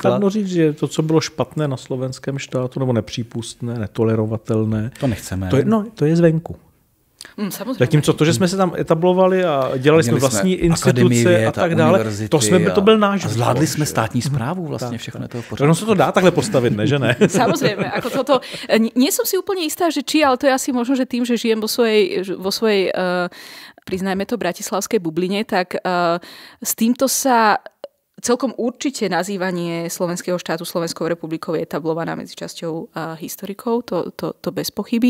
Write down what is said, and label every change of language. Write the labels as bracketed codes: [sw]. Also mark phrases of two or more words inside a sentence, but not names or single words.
[cs] Snadno říct, že to, co bylo špatné na slovenském štátu, nebo nepřípustné, netolerovatelné, to nechceme. To je zvenku. Zatímco to, že jsme se tam etablovali a dělali jsme vlastní instituce a tak dále, to byl náš. A zvládli jsme státní správu vlastně, všechno to v pořádku. Ono se to dá takhle postavit, ne, že ne? [sk] Samozrejme, ako toto. Nie som si úplne istá, že či, ale to je asi možno, že tým, že žijem vo svojej priznajme to, bratislavskej bubline, tak s týmto sa celkom určite nazývanie slovenského štátu Slovenskou republikou je etablovaná medzi časťou historikov, to bez pochyby.